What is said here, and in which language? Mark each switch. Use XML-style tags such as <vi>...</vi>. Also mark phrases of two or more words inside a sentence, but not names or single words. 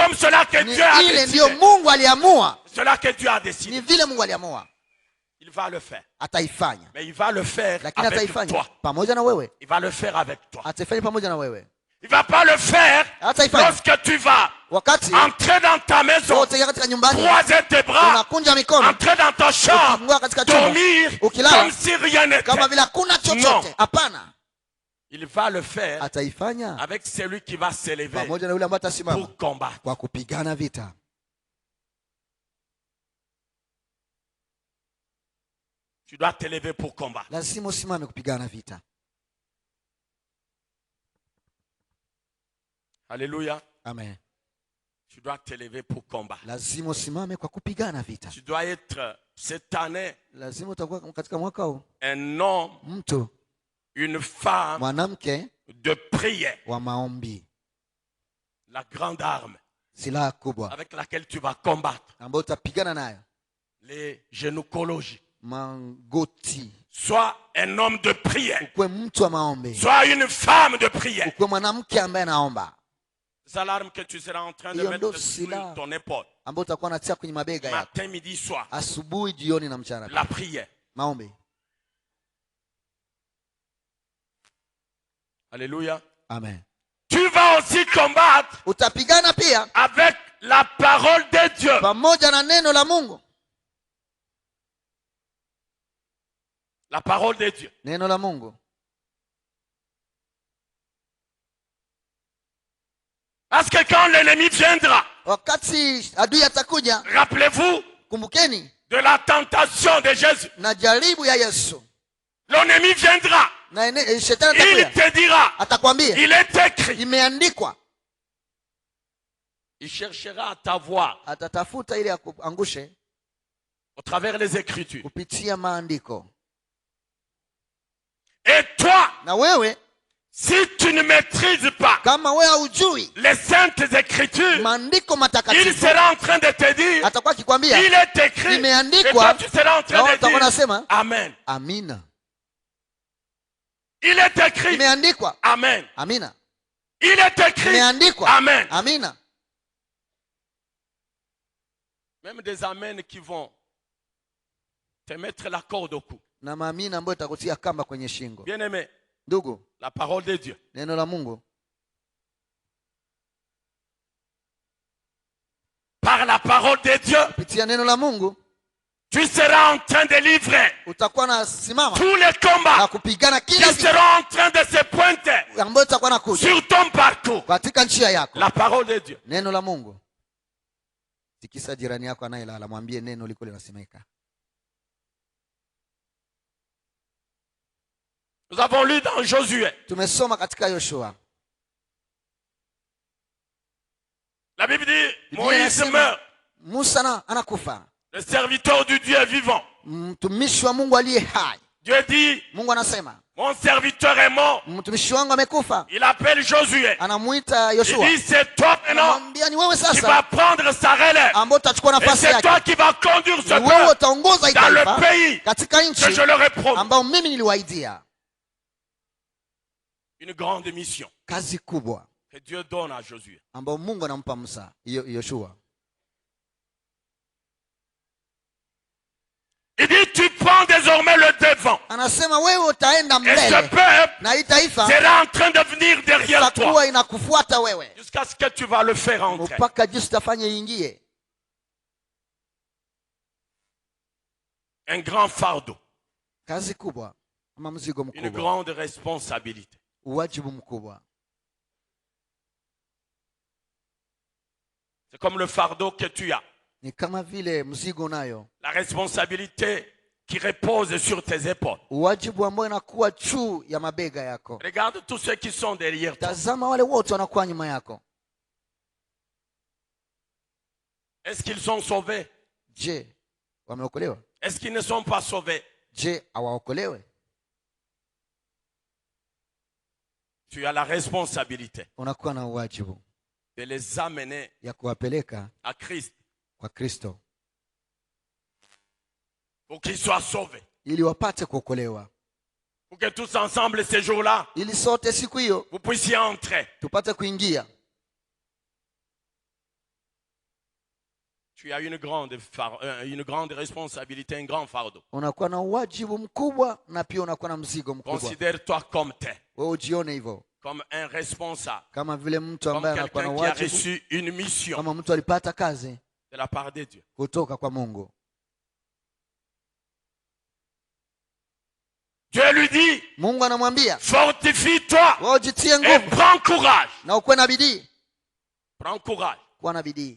<fr>comme cela que</fr> <sw>ni</sw> <fr>Dieu a</fr> <sw>ile</sw> <fr>décidé.</fr> <sw>ndiyo Mungu aliamua,</sw> <fr>Cela que Dieu a</fr> <sw>ni</sw> <fr>décidé.</fr> <sw>vile Mungu aliamua</sw> <fr>Il va le faire.</fr> <sw>ataifanya,</sw> <fr>Mais il va le faire</fr> <sw>lakini</sw> <fr>avec</fr> <sw>ataifanya</sw> <fr>toi.</fr> <sw>pamoja na wewe,</sw> <fr>Il va le faire avec toi.</fr> <sw>ataifanya pamoja na wewe.</sw> <fr>Il va pas le faire</fr> <sw>Ataifanya</sw> <fr>lorsque tu vas</fr> <sw>wakati</sw> <fr>entrer dans ta maison,</fr> <sw>wote katika nyumbani</sw> <fr>croiser tes bras,</fr> <sw>unakunja mikono,</sw> <fr>entrer dans ta chambre,</fr> <sw>ukifungua katika chumba</sw> <fr>dormir</fr> <sw>ukilala</sw> <fr>comme si rien n'était.</fr> <sw>kama vile hakuna chochote. Hapana,</sw> <fr>Il va le faire</fr> <sw>ataifanya</sw> <fr>avec celui qui va s'élever</fr> <sw>pamoja na yule ambaye atasimama</sw> <fr>pour combattre.</fr> <sw>kwa kupigana vita.</sw> <fr>Tu dois t'élever pour combattre.</fr> <sw>Lazima usimame kupigana vita.</sw> <fr>Alléluia.</fr> <sw>Amen.</sw> <fr>Tu dois t'élever pour combattre.</fr> <sw>Lazima usimame kwa kupigana vita.</sw> <fr>Tu dois être cette année</fr> <sw>Lazima utakuwa katika mwaka huu</sw> <fr>un homme,</fr> <sw>mtu,</sw> <fr>une femme</fr> <sw>mwanamke</sw> <fr>de prière.</fr> <sw>wa maombi,</sw> <fr>La grande arme</fr> <sw>silaha kubwa</sw> <fr>avec laquelle tu vas combattre</fr> <sw>ambayo utapigana nayo,</sw> <fr>les gynécologies.</fr> <sw>magoti.</sw> <fr>Sois un homme de prière.</fr> <sw>Ukuwe mtu wa maombi,</sw> <fr>Sois une femme de prière.</fr> <sw>ukuwe mwanamke ambaye anaomba,</sw> <fr>C'est l'arme que tu seras en train de</fr> <sw>Hiyo</sw> <fr>mettre</fr> <sw>ndo</sw> <fr>sur</fr> <sw>silaha</sw> <fr>ton épaule.</fr> <sw>ambayo utakuwa unatia kwenye mabega yako</sw> <fr>Matin, midi, soir.</fr> <sw>asubuhi, jioni na mchana.</sw> <fr>La prière.</fr> <sw>Maombi.</sw> <fr>Alléluia.</fr> <sw>Amen.</sw> <fr>Tu vas aussi combattre</fr> <sw>Utapigana pia</sw> <fr>avec la parole de Dieu.</fr> <sw>pamoja na neno la Mungu.</sw> <fr>La parole de Dieu.</fr> <sw>Neno la Mungu.</sw> <fr>Parce que quand l'ennemi viendra,</fr> <sw>Wakati adui atakuja,</sw> <fr>rappelez-vous</fr> <sw>kumbukeni</sw> <fr>de la tentation de Jésus.</fr> <sw>na jaribu ya Yesu.</sw> <fr>L'ennemi viendra.</fr> <sw>Na shetani</sw> <fr>Il</fr> <sw>atakuja,</sw> <fr>te dira,</fr> <sw>atakwambia</sw> <fr>il est écrit.</fr> <sw>imeandikwa.</sw> <fr>Il cherchera à t'avoir</fr> <sw>Atatafuta ili akuangushe</sw> <fr>au travers les Écritures.</fr> <sw>kupitia maandiko.</sw> <fr>Et toi,</fr> <sw>Na wewe</sw> <fr>si tu ne maîtrises pas</fr> <sw>kama wewe haujui</sw> <fr>les saintes Écritures,</fr> <sw>maandiko</sw> <fr>il</fr> <sw>matakatifu,</sw> <fr>sera en train de te dire,</fr> <sw>atakuwa akikwambia</sw> <fr>il est écrit. Et</fr> <sw>imeandikwa,</sw> <fr>toi, tu seras en</fr> <sw>na</sw> <fr>train</fr> <sw>wewe</sw> <fr>de</fr> <sw>utakuwa</sw> <fr>dire,</fr> <sw>unasema</sw> <fr>Amen.</fr> <sw>amina.</sw> <fr>Il est écrit.</fr> <sw>Imeandikwa,</sw> <fr>Amen.</fr> <sw>amina.</sw> <fr>Il est écrit.</fr> <sw>Imeandikwa,</sw> <fr>Amen.</fr> <sw>amina.</sw> <fr>Même des amens qui vont te mettre la corde au cou.</fr> <sw>Na maamina ambayo itakutia kamba kwenye shingo.</sw> <fr>Bien aimé,</fr> <sw>Ndugu,</sw> <fr>la parole de Dieu.</fr> <sw>neno la Mungu,</sw> <fr>Par la parole de Dieu,</fr> <sw>kupitia neno la Mungu</sw> <fr>tu seras en train de livrer</fr> <sw>utakuwa na simama</sw> <fr>tous les</fr> <sw>na</sw> <fr>combats</fr> <sw>kupigana</sw> <fr>qui</fr> <sw>kila vita</sw> <fr>seront en train de se pointer</fr> <sw>ambayo itakuwa nakuja</sw> <fr>sur ton parcours.</fr> <sw>katika njia yako.</sw> <fr>La parole de Dieu.</fr> <sw>Neno la Mungu. Tikisa jirani yako anayelala, mwambie neno liko linasemeka.</sw> <fr>Nous avons lu dans Josué.</fr> <sw>Tumesoma katika Yoshua.</sw> <fr>La Bible dit,</fr> <sw>Biblia</sw> <fr>Moïse</fr> <sw>inasema,</sw> <fr>meurt.</fr> <sw>Musa anakufa,</sw> <fr>Le serviteur du Dieu vivant.</fr> <sw>mtumishi wa Mungu aliye hai.</sw> <fr>Dieu dit,</fr> <sw>Mungu anasema</sw> <fr>mon serviteur est mort.</fr> <sw>mtumishi wangu amekufa.</sw> <fr>Il appelle Josué.</fr> <sw>Anamuita</sw> <fr>Il</fr> <sw>Yoshua,</sw> <fr>dit, c'est toi maintenant</fr> <sw>anamwambia ni wewe</sw> <fr>qui vas</fr> <sw>sasa</sw> <fr>prendre sa relève.</fr> <sw>ambao utachukua</sw> <fr>Et</fr> <sw>nafasi</sw> <fr>c'est</fr> <sw>yake.</sw> <fr>toi qui vas conduire ce</fr> <sw>Ni wewe</sw> <fr>peuple</fr> <sw>utaongoza hii</sw> <fr>dans le</fr> <sw>taifa</sw> <fr>pays</fr> <sw>katika</sw> <fr>que</fr> <sw>nchi</sw> <fr>je leur ai promis.</fr> <sw>ambao mimi niliwaidia.</sw> <fr>Une grande mission</fr> <sw>Kazi kubwa</sw> <fr>que Dieu donne à Josué.</fr> <sw>ambao Mungu anampa Musa, Yoshua.</sw> <fr>Il dit, tu prends désormais le devant.</fr> <sw>Anasema wewe utaenda</sw> <fr>Et ce</fr> <sw>mbele</sw> <fr>peuple</fr> <sw>na hii taifa</sw> <fr>sera en train de venir derrière toi.</fr> <sw>itakuwa inakufuata wewe</sw> <fr>Jusqu'à ce que tu vas le faire entrer.</fr> <sw>mpaka jinsi utafanya iingie.</sw> <fr>Un grand fardeau.</fr> <sw>Kazi kubwa ama mzigo</sw> <fr>Une</fr> <sw>mkubwa,</sw> <fr>grande responsabilité.</fr> <sw>uwajibu mkubwa.</sw> <fr>C'est comme le fardeau que tu as.</fr> <sw>Ni kama vile mzigo unayo,</sw> <fr>La responsabilité qui repose sur tes épaules.</fr> <sw>wajibu ambao inakuwa juu ya mabega yako.</sw> <fr>Regarde tous ceux qui sont derrière toi.</fr> <sw>Tazama wale wote wanakuwa nyuma yako.</sw> <fr>Est-ce qu'ils sont sauvés?</fr> <sw>Je, wameokolewa?</sw> <fr>Est-ce qu'ils ne sont pas sauvés?</fr> <sw>Je, hawaokolewe?</sw> <fr>Tu as la responsabilité</fr> <sw>Unakuwa na wajibu</sw> <fr>de les amener</fr> <sw>ya kuwapeleka</sw> <fr>à Christ</fr> <sw>kwa Kristo</sw> <fr>pour qu'ils soient sauvés.</fr> <sw>ili wapate kuokolewa,</sw> <fr>Pour que tous ensemble ces jours-là,</fr> <sw>ili sote siku hiyo</sw> <fr>vous puissiez entrer.</fr> <sw>tupate kuingia.</sw> <fr>Tu as une grande responsabilité, un grand fardeau.</fr> <sw>Unakuwa na wajibu mkubwa na pia unakuwa na mzigo mkubwa.</sw> <fr>Considère-toi comme tel,</fr> <sw>Wewe ujione hivyo,</sw> <fr>comme un responsable,</fr> <sw>kama vile mtu</sw> <fr>comme</fr> <sw>ambaye anakuwa na</sw> <fr>quelqu'un qui a</fr> <sw>wajibu,</sw> <fr>reçu une mission</fr> <sw>kama mtu alipata kazi</sw> <fr>de la part de Dieu.</fr> <sw>kutoka kwa Mungu.</sw> <fr>Dieu lui dit,</fr> <sw>Mungu anamwambia</sw> <fr>fortifie-toi</fr> <sw>wewe ujitie</sw> <fr>et</fr> <sw>nguvu</sw> <fr>prends courage.</fr> <sw>na ukuwe na bidii.</sw> <fr>Prends courage.</fr> <sw>Kuwa na bidii.</sw>